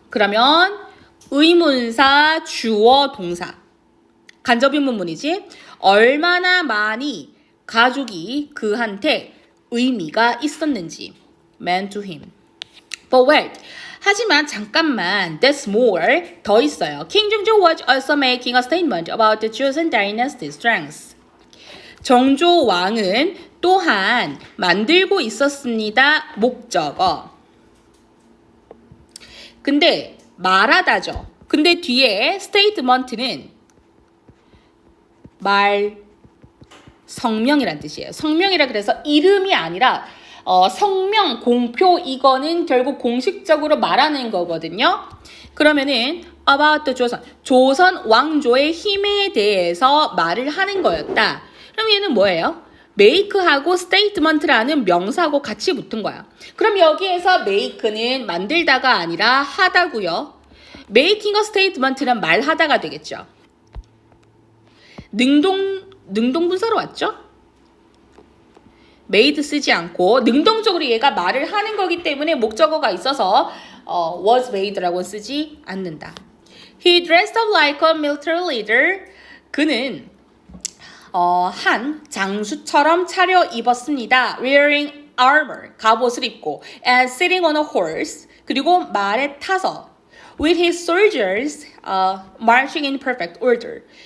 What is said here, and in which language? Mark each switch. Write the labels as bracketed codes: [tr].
[ko] 그러면 의문사, 주어, 동사 간접 의문문이지. 얼마나 많이 가족이 그한테 의미가 있었는지 [en] meant to him. But wait. [ko] 하지만 잠깐만, [en] there's more. [ko] 더 있어요. [en] King Jongjo was also making a statement about the Joseon dynasty's strengths. [ko] 정조 왕은 또한 만들고 있었습니다. 목적어. 근데 말하다죠. 근데 뒤에 statement는 성명이란 뜻이에요. 성명이라 그래서 이름이 아니라 성명, 공표 이거는 결국 공식적으로 말하는 거거든요. 그러면은 [en] about the [ko] 조선 왕조의 힘에 대해서 말을 하는 거였다. 그럼 얘는 뭐예요? make하고 statement라는 명사하고 같이 붙은 거야. 그럼 여기에서 make는 만들다가 아니라 하다고요. making a statement는 말하다가 되겠죠. 능동분사로 왔죠? made 쓰지 않고 능동적으로 얘가 말을 하는 거기 때문에 목적어가 있어서 was made라고 쓰지 않는다. [en] He dressed up like a military leader. [ko] 그는 한 장수처럼 차려입었습니다. [en] Wearing armor, [ko] 갑옷을 입고 [en] and sitting on a horse, [ko] 그리고 말에 타서 [en] with his soldiers marching in perfect order.